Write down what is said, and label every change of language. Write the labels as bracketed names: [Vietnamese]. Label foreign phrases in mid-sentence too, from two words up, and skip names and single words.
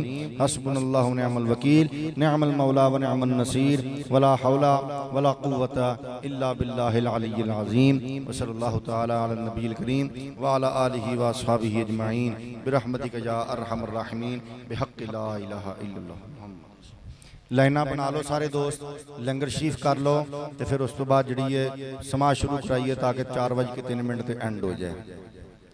[Arabic] حسبنا الله ونعم الوكيل. نعم المولى ونعم النصير. ولا حول ولا قوة إلا بالله العلي العظيم. وصلى الله تعالى على النبي الكريم وعلى آله وأصحابه أجمعين برحمتك يا أرحم الراحمين بحق لا إله إلا الله. [Punjabi] ਲਾਈਨਾਂ ਬਣਾ ਲਓ ਸਾਰੇ ਦੋਸਤ, ਲੰਗਰ ਸ਼ਰੀਫ ਕਰ ਲਓ ਤੇ ਫਿਰ ਉਸ ਤੋਂ ਬਾਅਦ ਜਿਹੜੀ ਹੈ ਸਮਾਜ ਸ਼ੁਰੂ ਕਰਾਈਏ ਤਾਂ ਕਿ 4:03 ਤੇ ਐਂਡ ਹੋ ਜਾਏ।